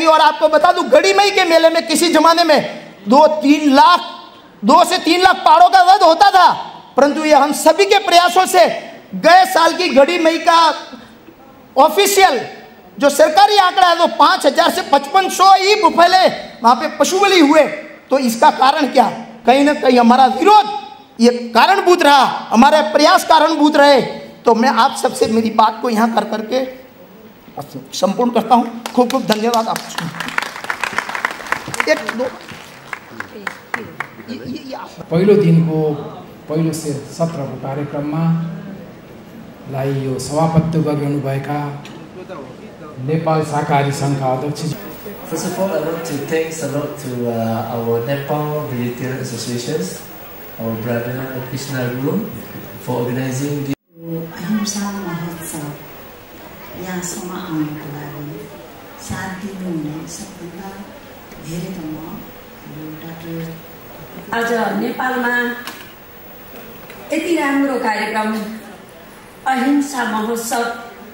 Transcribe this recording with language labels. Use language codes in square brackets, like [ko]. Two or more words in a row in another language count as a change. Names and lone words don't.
[hi] और आपको बता दूं, गढ़ी मई के मेले में किसी जमाने में 2 से 3 लाख पहाड़ों का वध होता था, परंतु ये हम सभी के प्रयासों से गए साल की गढ़ी मई का ऑफिशियल जो सरकारी आंकड़ा है वो 5000 से 5500 ही पहले वहां पे पशु बलि हुए। तो इसका कारण क्या, कहीं ना कहीं हमारा विरोध ये कारणभूत रहा, हमारे प्रयास कारणभूत रहे। तो मैं आप सबसे मेरी बात को यहाँ कर करके संपूर्ण करता हूँ। खूब खूब धन्यवाद आप। [ne] पहिलो दिनको पहिलो सत्रको कार्यक्रममा यो सभापतित्व गर्नुभएका नेपाल शाकाहारी सङ्घका अध्यक्ष। [en] First of all, I want to thanks a lot to our Nepal Vegetarian Associations, our brother Krishna Guru, for organizing this. [ne] अहिंसा महोत्सव यहाँसम्म आउनुको लागि साथ दिनुहुने सबभन्दा धेरै त म डाक्टर। आज नेपालमा यति राम्रो कार्यक्रम अहिंसा महोत्सव